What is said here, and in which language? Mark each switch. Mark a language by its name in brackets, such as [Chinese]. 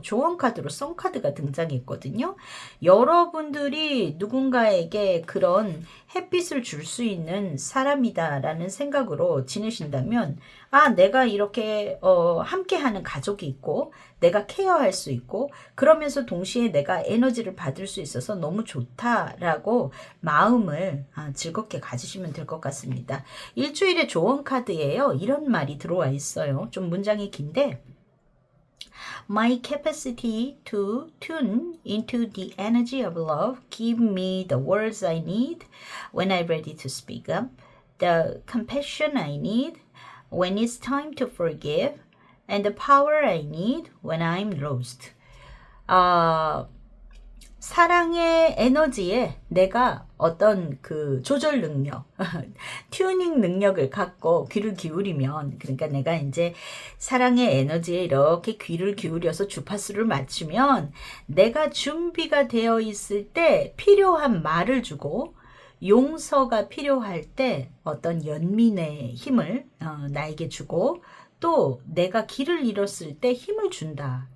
[Korean] 조언 카드로 썬 카드가 등장했거든요. 여러분들이 누군가에게 그런 햇빛을 줄 수 있는 사람이다라는 생각으로 지내신다면 내가 이렇게 함께하는 가족이 있고 내가 케어할 수 있고 그러면서 동시에 내가 에너지를 받을 수 있어서 너무 좋다라고 마음을 즐겁게 가지시면 될 것 같습니다. 일주일의 조언 카드예요. 이런 말이 들어와 있어요. 좀 문장이 긴데 [English] My capacity to tune into the energy of love give me the words I need when I'm ready to speak up, the compassion I need when it's time to forgive, and the power I need when I'm lost. [Korean] 사랑의 에너지에 내가 어떤 그 조절 능력, 튜닝 능력을 갖고 귀를 기울이면, 그러니까 내가 이제 사랑의 에너지에 이렇게 귀를 기울여서 주파수를 맞추면 내가 준비가 되어 있을 때 필요한 말을 주고 용서가 필요할 때 어떤 연민의 힘을 나에게 주고 또 내가 길을 잃었을 때 힘을 준다.